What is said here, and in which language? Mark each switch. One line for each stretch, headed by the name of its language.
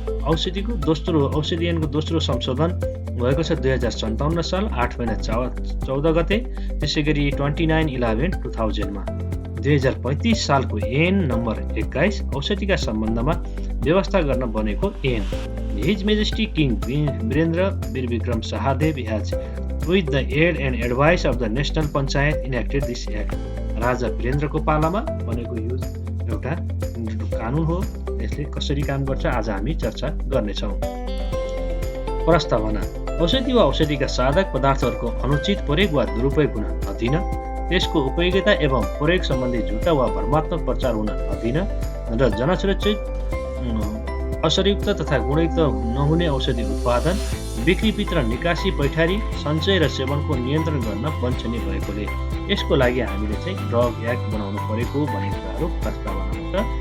Nepali: औषधि ऐनको दोस्रो संशोधन भएको छ 2057 साल 8 महिना 14 गते। त्यसै गरी 29/11/2000 मा 2035 सालको ऐन नम्बर 21 औषधिका सम्बन्धमा व्यवस्था गर्न बनेको ऐन।
English: His Majesty King Virendra Veer Vikram Sahadev has, with the aid and advice of the National Panchayat, enacted this act.
Nepali: राजा वीरेन्द्रको पालामा बनेको यो एउटा कानुन हो। यसले कसरी काम गर्छ आज हामी चर्चा गर्नेछौँ। प्रस्तावना: औषधि वा औषधिका साधक पदार्थहरूको अनुचित प्रयोग वा दुरुपयोग हुन नदिन, त्यसको उपयोगिता एवं प्रयोग सम्बन्धी झुटा वा भ्रमात्मक प्रचार हुन नदिन र जनसुरक्षित असरयुक्त तथा गुणयुक्त नहुने औषधि उत्पादन, बिक्री, वितरण, निकासी, पैठारी, सञ्चय र सेवनको नियन्त्रण गर्न वञ्चनीय भएकोले यसको लागि हामीले चाहिँ ड्रग एक्ट बनाउनु परेको भन्ने कुराहरू प्रस्तावनामा छ।